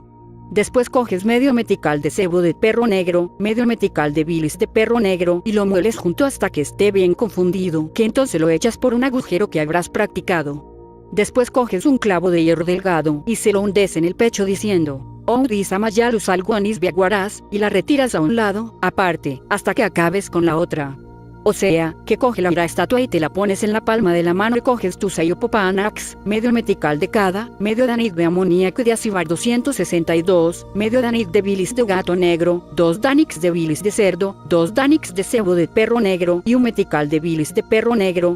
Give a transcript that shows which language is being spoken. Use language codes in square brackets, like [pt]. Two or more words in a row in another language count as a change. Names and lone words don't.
[es] Después coges medio metical de cebo de perro negro, medio metical de bilis de perro negro y lo mueles junto hasta que esté bien confundido, que entonces lo echas por un agujero que habrás practicado. Después coges un clavo de hierro delgado y se lo hundes en el pecho diciendo: Oudisamayalu alguanis viaguarás, y la retiras a un lado, aparte, hasta que acabes con la otra. O sea, que coge la estatua y te la pones en la palma de la mano y coges tu sayopopanax, medio metical de cada, medio danic de amoníaco de acibar 262, medio danic de bilis de gato negro, 2 danics de bilis de cerdo, 2 danics de cebo de perro negro y un metical de bilis de perro negro.